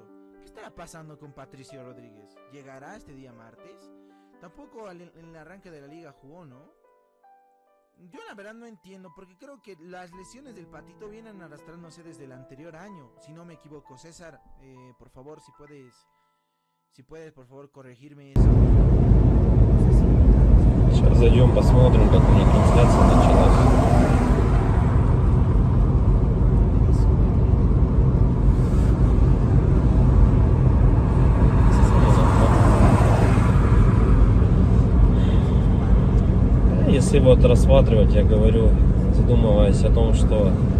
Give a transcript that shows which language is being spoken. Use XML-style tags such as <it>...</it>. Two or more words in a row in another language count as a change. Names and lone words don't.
<es>¿Qué estará pasando con Patricio Rodríguez? ¿Llegará este día martes? Tampoco en el arranque de la liga jugó, ¿no? Yo la verdad no entiendo, porque creo que las lesiones del patito vienen arrastrándose desde el anterior año, si no me equivoco. César, por favor, si puedes, por favor, corregirme eso.</es> <ru>Сейчас зайдем, посмотрим, как у них трансляция началась. Если вот рассматривать, я говорю, задумываясь о том, что</ru>